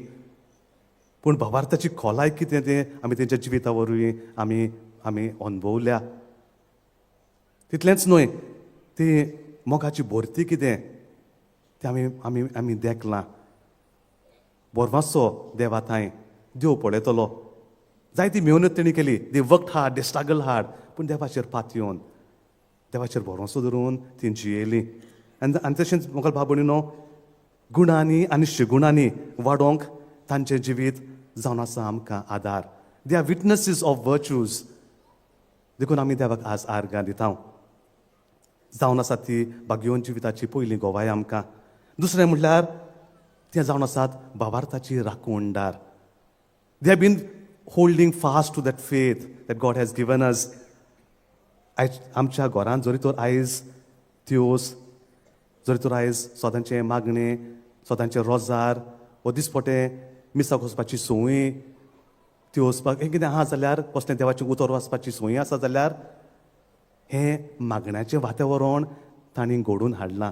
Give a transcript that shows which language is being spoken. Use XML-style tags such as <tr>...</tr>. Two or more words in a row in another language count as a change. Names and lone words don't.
<kok>पूण भावार्थाची खोलाय कितें तें आमी तेंच्या जिविता वरवीं आमी अनुभवल्या. तितलेंच न्हय, ती मोगाची भरती कितें तें आमी देखलां. बोरमासो देवा थंय देव पळयतलो. जायती मेहनत तेणी केली.</kok> <en>they worked hard, they struggle hard.</en> <kok>पूण देवाचेर पात येवन देवाचेर भरोसो धरून ती जियेली. आनी तशेंच मोगाल भाव भयणीनो गुणांनी आनी शिगुणांनी वाडोवंक तांचें जिवीत जावन आसा आमकां आदार.</kok> <en>they are witnesses of virtues.</en> <kok>देखून आमी देवाक आज आर्गां दिता. जावन आसात ती भाग्यवन जिविताची पयली गोवाय आमकां. दुसरें म्हणल्यार ते जावन आसात भावार्थाची राखणदार.</kok> <en>they have been holding fast to that faith that God has given us.</en> <kok>आयज आमच्या घरांत जरी तर आयज त्योस, जरी तर आयज सोदांचें मागणें, सोदांचें रोजार वो दिसपटें मिसाक वचपाची संवय त्यो वचपाक हें कितें आहा जाल्यार कसलें देवाचें उतर वाचपाची संवय आसा जाल्यार हें मागण्याचें वातावरण तांणी घडोवन हाडलां.</kok>